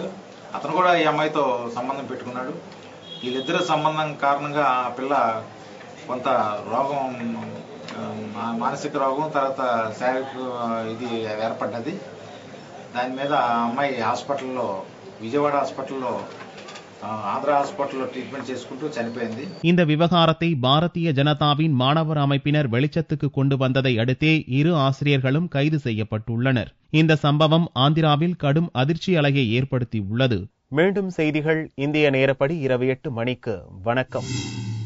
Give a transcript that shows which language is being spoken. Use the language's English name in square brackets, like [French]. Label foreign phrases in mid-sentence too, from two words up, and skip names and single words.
[Telugu] అతను కూడా ఈ అమ్మాయితో సంబంధం పెట్టుకున్నాడు. వీళ్ళిద్దరు సంబంధం కారణంగా ఆ పిల్ల కొంత రోగం, మానసిక రోగం, తర్వాత శారీరక ఇది ఏర్పడ్డది. దాని మీద ఆ అమ్మాయి హాస్పిటల్లో, విజయవాడ హాస్పిటల్లో, ఆంధ్ర హాస్పిటల్లో ట్రీట్మెంట్ చేసుకుంటూ చనిపోయింది. [Tamil] இந்த விவகாரத்தை பாரதிய ஜனதாவின் மாணவர் அமைப்பினர் வெளிச்சத்துக்கு கொண்டு வந்ததை அடுத்தே 2 ஆசிரியர்களும் கைது செய்யப்பட்டுள்ளனர். இந்த சம்பவம் ஆந்திராவில் கடும் அதிர்ச்சி அலையை ஏற்படுத்தியுள்ளது. மீண்டும் செய்திகள் இந்திய நேரப்படி இரவு 8 மணிக்கு. வணக்கம்.